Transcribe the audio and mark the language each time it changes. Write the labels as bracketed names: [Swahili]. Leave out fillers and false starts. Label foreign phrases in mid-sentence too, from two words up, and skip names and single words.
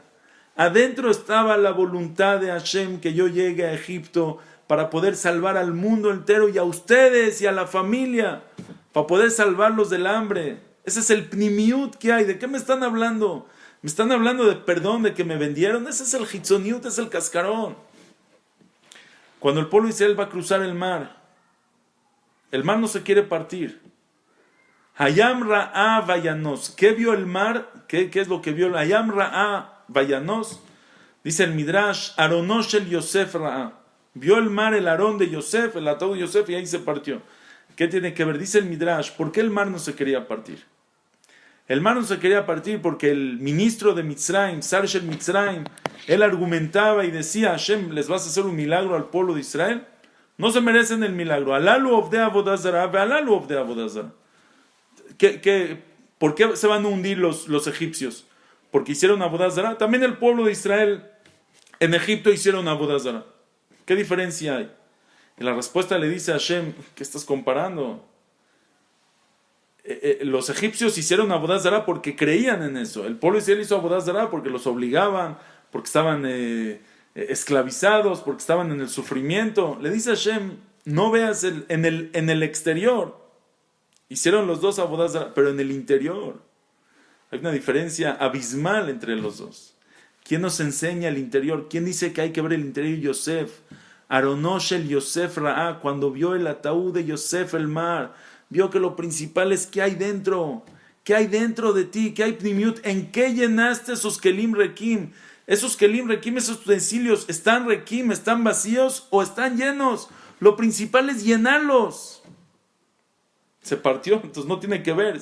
[Spanish] Adentro estaba la voluntad de Hashem que yo llegue a Egipto para poder salvar al mundo entero y a ustedes y a la familia, para poder salvarlos del hambre. Ese es el pnimiut que hay. ¿De qué me están hablando? Me están hablando de perdón, de que me vendieron. Ese es el hitzoniut, es el cascarón. Cuando el pueblo de Israel va a cruzar el mar no se quiere partir. [Hebrew] הים ראה וינס. [Spanish] ¿Qué vio el mar? ¿Qué es lo que vio? [Hebrew] הים ראה וינס. [Spanish] Dice el Midrash, [Hebrew] ארונו של יוסף ראה. [Spanish] Vio el mar, el arón de Yosef, el ataúd de Yosef, y ahí se partió. ¿Qué tiene que ver? Dice el Midrash, ¿por qué el mar no se quería partir? El mar no se quería partir porque el ministro de Mitzrayim, [Hebrew] שר של מצרים, [Spanish] él argumentaba y decía, Hashem, ¿les vas a hacer un milagro al pueblo de Israel? No se merecen el milagro. [Hebrew] הללו עובדי עבודה זרה הללו עובדי עבודה זרה. [Spanish] ¿Por qué se van a hundir los egipcios? Porque hicieron avodazara. También el pueblo de Israel en Egipto hicieron avodazara. ¿Qué diferencia hay? Y la respuesta le dice a Hashem, ¿qué estás comparando? Los egipcios hicieron [Hebrew] עבודה זרה [Spanish] porque creían en eso. El pueblo de Israel hizo [Hebrew] עבודה זרה [Spanish] porque los obligaban, porque estaban esclavizados, porque estaban en el sufrimiento. Le dice a Hashem, no veas en el exterior. Hicieron los dos [Hebrew] עבודה זרה, [Spanish] pero en el interior hay una diferencia abismal entre los dos. ¿Quién nos enseña el interior? ¿Quién dice que hay que ver el interior? Yosef. [Hebrew] ארונו של יוסף ראה, [Spanish] cuando vio el ataúd de Yosef el mar, vio que lo principal es qué hay dentro. ¿Qué hay dentro de ti? ¿Qué hay pnimiut? ¿En qué llenaste esos [Hebrew] כלים ריקים? [Spanish] Esos [Hebrew] כלים ריקים, [Spanish] esos utensilios, ¿están rekim, están vacíos o están llenos? Lo principal es llenarlos. Se partió, entonces no tiene que ver.